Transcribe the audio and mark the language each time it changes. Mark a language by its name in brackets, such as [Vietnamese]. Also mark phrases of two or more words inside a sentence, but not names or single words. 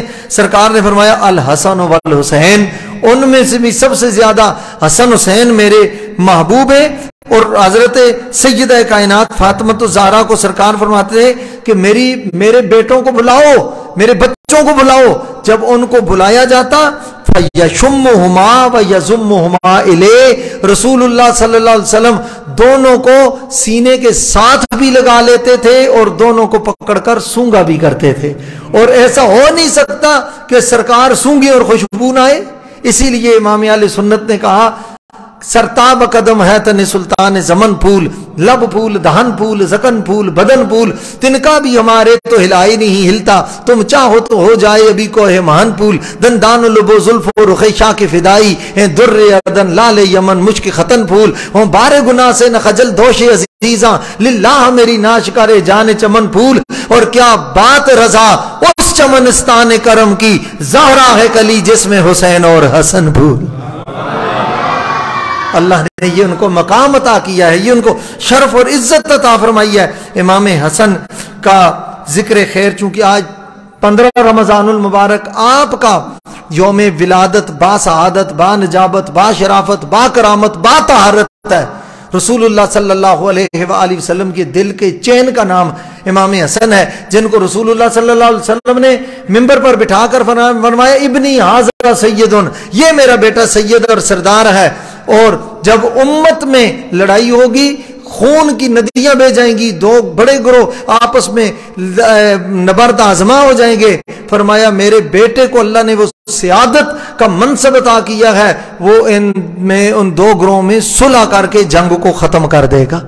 [Urdu] سرکار نے فرمایا الحسن والحسین، ان میں سے بھی سب سے زیادہ حسن حسین میرے محبوب ہیں۔ اور حضرت سیدہ کائنات فاطمہ الزہرا کو سرکار فرماتے ہیں کہ میرے بیٹوں کو بلاؤ، میرے بچوں کو بلاؤ، جب ان کو بلایا جاتا [Arabic] فَيَشُمُّهُمَا وَيَزُمُّهُمَا إِلَيْهِ، [Urdu] رسول اللہ [Arabic] صلی اللہ علیہ وسلم [Urdu] دونوں کو سینے کے ساتھ بھی لگا لیتے تھے اور دونوں کو پکڑ کر سونگا بھی کرتے تھے، اور ایسا ہو نہیں سکتا کہ سرکار سونگے اور خوشبو نہ آئے۔ اسی لیے امام اہل سنت نے کہا سرتاب قدم ہے تن سلطان زمن پھول، لب پھول، دہن پھول، زکن پھول، بدن پھول، تنکا بھی ہمارے تو ہلائی نہیں ہلتا، تم چاہو تو ہو جائے ابھی کو ہے مہان پھول، دندان لب و زلف و رخ شاہ کی فدائی ہیں، در اردن لال یمن مشک ختن پھول، ہوں بار گناہ سے نہ خجل دوش عزیزاں، للہ میری ناش کرے جان چمن پھول، اور کیا بات رضا اس چمنستان کرم کی، زہرا ہے کلی جس میں حسین اور حسن پھول۔ اللہ نے یہ ان کو مقام عطا کیا ہے، یہ ان کو شرف اور عزت عطا فرمائی ہے۔ امام حسن کا ذکر خیر، چونکہ آج 15 رمضان المبارک آپ کا یوم ولادت با سعادت، با نجابت، با شرافت، با کرامت، با طہارت ہے، رسول اللہ صلی [Arabic] اللہ علیہ وآلہ وسلم [Urdu] کے دل کے چین کا نام امام حسن ہے، جن کو رسول اللہ [Arabic] صلی اللہ علیہ وسلم [Urdu] نے منبر پر بٹھا کر فرمایا [Arabic] ابنی ھذا سید، [Urdu] یہ میرا بیٹا سید اور سردار ہے، اور جب امت میں لڑائی ہوگی، خون کی ندیاں بہ جائیں گی، دو بڑے گروہ آپس میں نبرد آزما ہو جائیں گے، فرمایا میرے بیٹے کو اللہ نے وہ سیادت کا منصب عطا کیا ہے، وہ ان دو گروہوں میں صلح کر کے جنگ کو ختم کر دے گا۔